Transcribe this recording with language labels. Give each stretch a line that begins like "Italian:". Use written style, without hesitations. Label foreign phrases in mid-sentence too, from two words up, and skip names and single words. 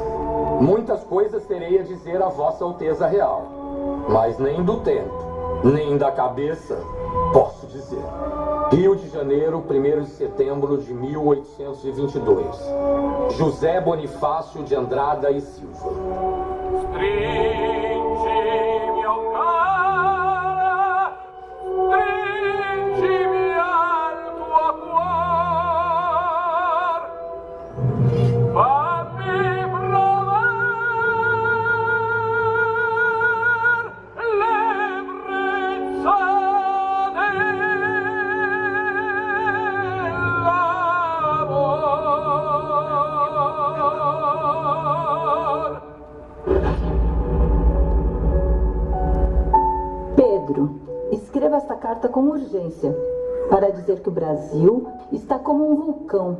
Portuguese: Muitas coisas terei a dizer a Vossa Alteza Real, mas nem do tempo, nem da cabeça posso dizer. Rio de Janeiro, 1º de setembro de 1822. José Bonifácio de Andrada e Silva.
Italian: Stringi-mi, oh cara, stringi-mi al tuo cuor, fammi provar l'ebbrezza
Portuguese: Pedro, escreva esta carta com urgência, para dizer que o Brasil está como um vulcão.